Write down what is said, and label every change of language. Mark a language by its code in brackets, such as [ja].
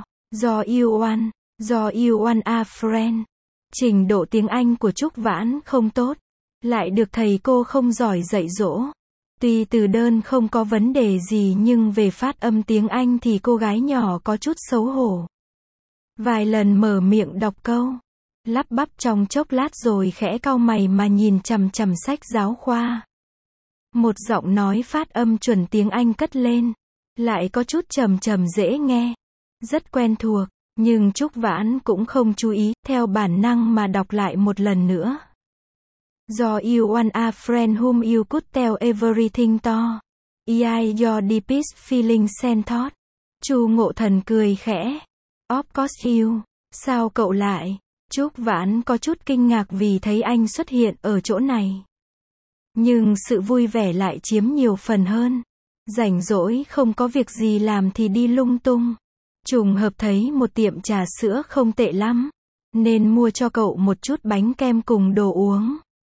[en] Do you want, do you want a friend. [vi] Trình độ tiếng Anh của Trúc Vãn không tốt. Lại được thầy cô không giỏi dạy dỗ. Tuy từ đơn không có vấn đề gì nhưng về phát âm tiếng Anh thì cô gái nhỏ có chút xấu hổ. Vài lần mở miệng đọc câu. Lắp bắp trong chốc lát rồi khẽ cau mày mà nhìn chằm chằm sách giáo khoa. Một giọng nói phát âm chuẩn tiếng Anh cất lên. Lại có chút trầm trầm dễ nghe. Rất quen thuộc. Nhưng Trúc Vãn cũng không chú ý. Theo bản năng mà đọc lại một lần nữa. [en] Do you want a friend whom you could tell everything to. Yeah, your deepest feeling sent thought. [vi] Chu Ngộ Thần cười khẽ. [en] Of course you. [vi] Sao cậu lại? Trúc Vãn có chút kinh ngạc vì thấy anh xuất hiện ở chỗ này. Nhưng sự vui vẻ lại chiếm nhiều phần hơn. Rảnh rỗi không có việc gì làm thì đi lung tung. Trùng hợp thấy một tiệm trà sữa không tệ lắm. Nên mua cho cậu một chút bánh kem cùng đồ uống.